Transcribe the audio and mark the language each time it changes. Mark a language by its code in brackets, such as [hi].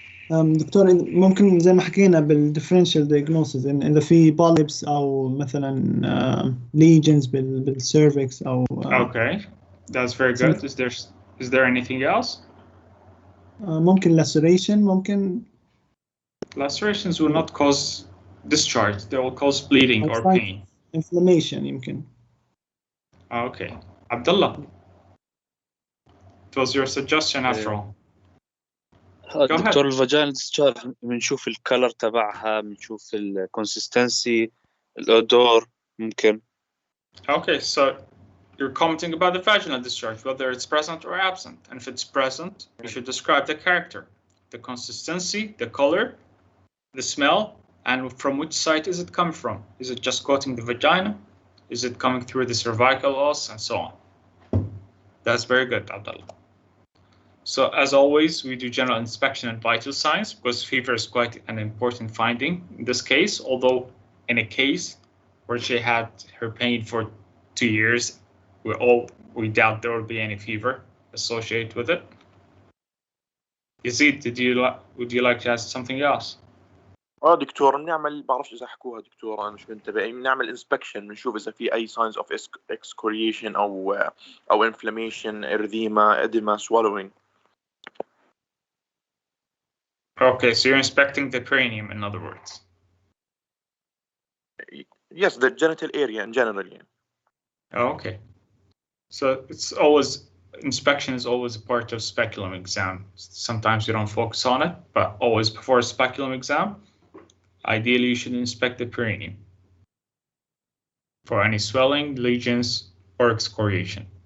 [ar] دكتور ممكن زي ما حكينا بالديفرنشال دايجنوسيس إذا في polyps أو مثلا lesions بالcervix أو [en] Okay, that's very good. Is there anything else? [ar] ممكن laceration ممكن. [en] Lacerations will not cause discharge. They will cause bleeding or pain. [ar] Inflammation يمكن. [en] Okay, Abdullah. It was your suggestion after all. [ar] دكتور الفاجينال ديسشارج بنشوف الكلر تبعها بنشوف الكونسستنسي الأودور ممكن. [en] Okay, so you're commenting about the vaginal discharge, whether it's present or absent. And if it's present, you should describe the character, the consistency, the color, the smell, and from which side is it coming from? Is it just coating the vagina? Is it coming through the cervical os and so on? That's very good, Abdullah. So as always, we do general inspection and vital signs because fever is quite an important finding in this case, although in a case where she had her pain for 2 years, we doubt there will be any fever associated with it. Yazid, would you like to ask something else? [ar] دكتور بنعمل بعرفش اذا حكوها دكتور انا مش منتبه بنعمل انسبكشن بنشوف اذا في اي [en] signs of excoriation [ar] او inflammation erythema edema swallowing. [en] Okay, so you're inspecting the cranium, in other words. Yes, the genital area in general. Yeah. Okay. So inspection is always a part of speculum exam. Sometimes you don't focus on it, but always before a speculum exam, ideally you should inspect the cranium for any swelling, lesions, or excoriation.